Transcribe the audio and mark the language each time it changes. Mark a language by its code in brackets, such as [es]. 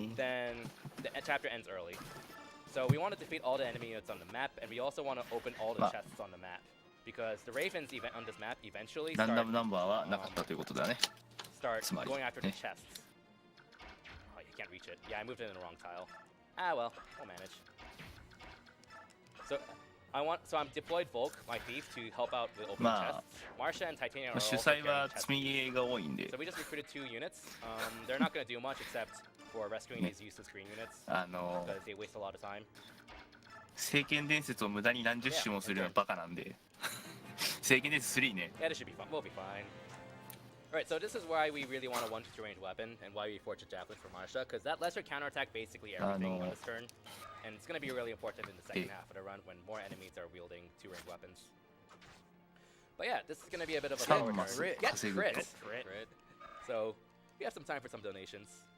[en] then the chapter ends early. So we want to defeat all the enemy units on the map, and we also want to open all the chests on the map. Because the Ravens even on this map eventually [ja] ランダムナンバーはなかったということだね。 [en] start going after the chests. Oh, you can't reach it. Yeah, I moved it in the wrong tile. Ah well, we'll manage. So I'm deployed Volk, my thief, to help out with opening chests. Marsha and Titania are [ja] 主 [en] also [ja] 催は [en] carrying chests. [ja] 積みゲーが多いんで [en] So we just recruited 2 units. They're not going to do much except for rescuing these useless green units because they waste a lot of time. [ja] 聖剣伝説を無駄に何十種もするようなバカなんで聖剣伝説3ね。 [en] Yeah, this should be fun. We'll be fine. Alright, so this is why we really want a 1-2 range weapon and why we forged a javelin for Marsha, because that lets her counterattack basically everything on this turn. And it's going to be really important in the second half of the run when more enemies are wielding 2-range weapons. But yeah, this is going to be a bit of a slower turn. Yes, crit. So we have some time for some donations.